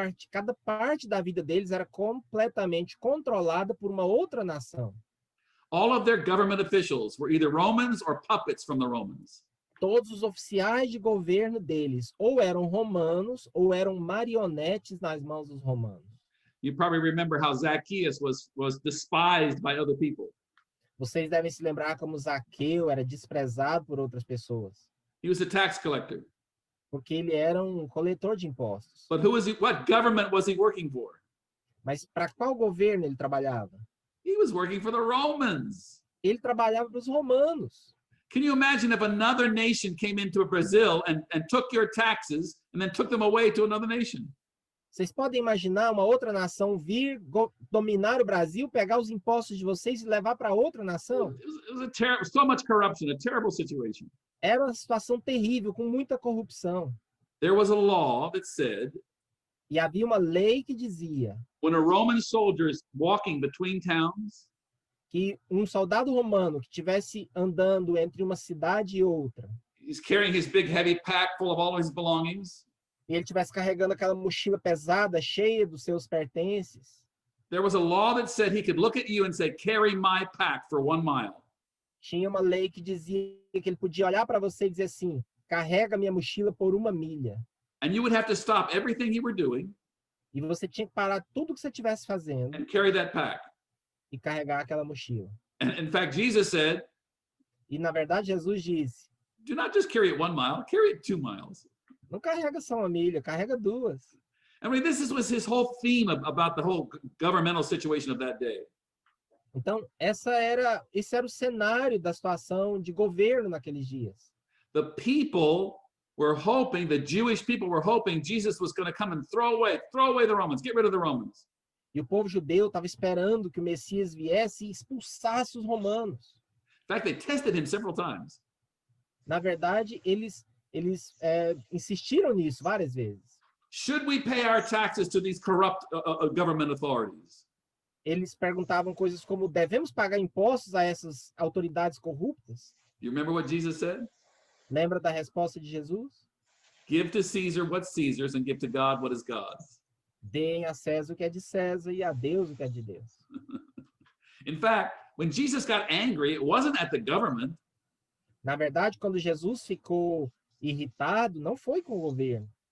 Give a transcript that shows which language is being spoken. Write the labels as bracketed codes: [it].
[pt] Cada parte da vida deles era completamente controlada por uma outra nação. [en] All of their government officials were either Romans or puppets from the Romans. [pt] Todos os oficiais de governo deles ou eram romanos ou eram marionetes nas mãos dos romanos. [en] You probably remember how Zacchaeus was despised by other people. [pt] Vocês devem se lembrar como Zaqueu era desprezado por outras pessoas, [en] He was a tax collector. [pt] porque ele era um coletor de impostos. [en] But what government was he working for? [pt] Mas para qual governo ele trabalhava? [en] He was working for the Romans. [pt] Ele trabalhava para os romanos. [en] Can you imagine if another nation came into Brazil and took your taxes and then took them away to another nation? [pt] Vocês podem imaginar uma outra nação vir dominar o Brasil, pegar os impostos de vocês e levar para outra nação? [en] It was so much corruption, a terrible situation. [pt] Era uma situação terrível, com muita corrupção. [en] There was a law that said [pt] E havia uma lei que dizia [en] when a Roman soldier is walking between towns, [pt] que um soldado romano que estivesse andando entre uma cidade e outra, [en] he's carrying his big heavy pack full of all his belongings. [pt] e ele estivesse carregando aquela mochila pesada, cheia dos seus pertences, [en] There was a law that said he could look at you and say, "Carry my pack for 1 mile." [pt] tinha uma lei que dizia que ele podia olhar para você e dizer assim: carrega minha mochila por 1 milha. [en] And you would have to stop everything you were doing [pt] E você tinha que parar tudo que você estivesse fazendo [en] and carry that pack. [pt] e carregar aquela mochila. [en] And in fact, Jesus said, [pt] E na verdade Jesus disse: [en] do not just carry it 1 mile, carry it 2 miles. [pt] não carrega só 1 milha, carrega 2. [en] I mean, was his whole theme about the whole governmental situation of that day. [pt] Então, esse era o cenário da situação de governo naqueles dias. [en] The people were hoping, the Jewish people were hoping Jesus was going to come and throw away the Romans, get rid of the Romans. [pt] E o povo judeu estava esperando que o Messias viesse e expulsasse os romanos. [en] In fact, they tested him several times. [pt] Na verdade, eles insistiram nisso várias vezes. [en] Should we pay our taxes to these corrupt government authorities? [pt] Eles perguntavam coisas como: devemos pagar impostos a essas autoridades corruptas? [en] You remember what Jesus said? [pt] Lembra da resposta de Jesus? [en] Give to Caesar what's Caesar's and give to God what is God's. [pt] Deem a César o que é de César e a Deus o que é de Deus. [en] In fact, when Jesus got angry, it wasn't at the government. [pt] Na verdade, quando Jesus ficou irritado, não foi com o governo.